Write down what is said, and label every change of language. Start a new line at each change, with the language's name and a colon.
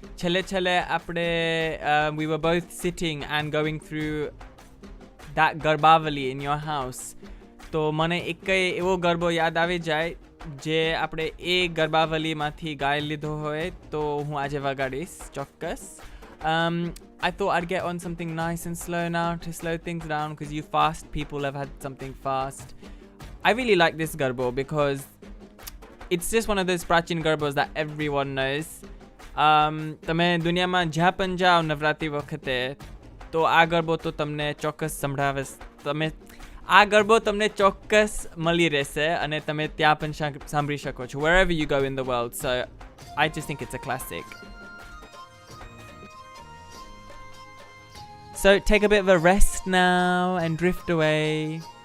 Gujarati: છેલ્લે આપણે
English: we were both sitting and going through that garbavali in your house.
Gujarati: તો મને એક એવો ગરબો યાદ આવી જાય જે આપણે એ ગરબાવલીમાંથી ગાઈ લીધો હોય તો હું આજે વગાડીશ ચોક્કસ.
English: I thought I'd get on something nice and slow now to slow things down because you fast people have had something fast. I really like this garbo because it's just one of those prachin garbos that everyone knows.
Gujarati: તમે દુનિયામાં જ્યાં પણ જાઓ નવરાત્રી વખતે તો આ ગરબો તો તમને ચોક્કસ સંભળાવે. આ ગરબો તમને ચોક્કસ મળી રહેશે અને તમે ત્યાં પણ સાંભળી શકો છો
English: wherever you go in the world. So I just think it's a classic. So take a bit of a rest now and drift away.